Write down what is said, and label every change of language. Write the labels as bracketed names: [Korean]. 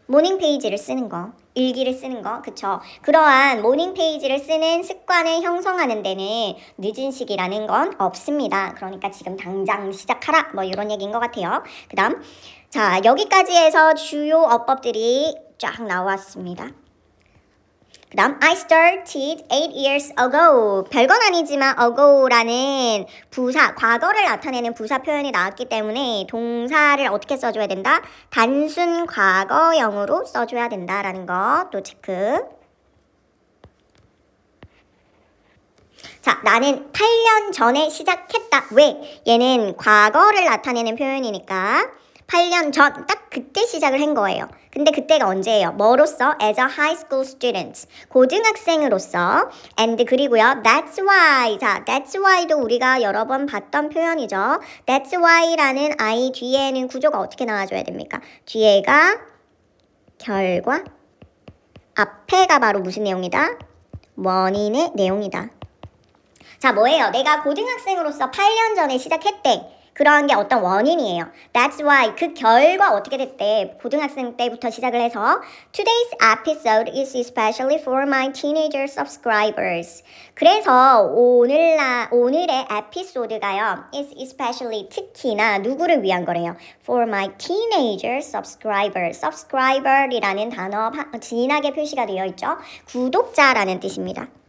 [Korean] 모닝 페이지를 쓰는 거, 일기를 쓰는 거, 그쵸? 그러한 모닝 페이지를 쓰는 습관을 형성하는 데는 늦은 시기라는 건 없습니다. 그러니까 지금 당장 시작하라, 뭐 이런 얘기인 것 같아요. 그 다음, 자, 여기까지 해서 주요 어법들이 쫙 나왔습니다. 그 다음 [English] I started 8 years ago. [Korean] 별건 아니지만 ago라는 부사, 과거를 나타내는 부사 표현이 나왔기 때문에 동사를 어떻게 써줘야 된다? 단순 과거형으로 써줘야 된다라는 거 또 체크. 자, 나는 8년 전에 시작했다. 왜? 얘는 과거를 나타내는 표현이니까 8년 전, 딱 그때 시작을 한 거예요. 근데 그때가 언제예요? 뭐로서? [English] As a high school student. [Korean] 고등학생으로서. [English] And [Korean] 그리고요. [English] That's why. [Korean] 자, [English] that's why [Korean] 도 우리가 여러 번 봤던 표현이죠. [English] That's why [Korean] 라는 I 뒤에는 구조가 어떻게 나와줘야 됩니까? 뒤에가 결과, 앞에가 바로 무슨 내용이다? 원인의 내용이다. 자, 뭐예요? 내가 고등학생으로서 8년 전에 시작했대. 그러한 게 어떤 원인이에요. [English] That's why [Korean] 그 결과 어떻게 됐대? 고등학생 때부터 시작을 해서 [English] Today's episode is especially for my teenager subscribers. [Korean] 그래서 오늘의 에피소드가요. [English] is especially [Korean] 특히나 누구를 위한 거래요? [English] For my teenager subscribers. [Korean] subscriber이라는 단어 진하게 표시가 되어 있죠. 구독자라는 뜻입니다.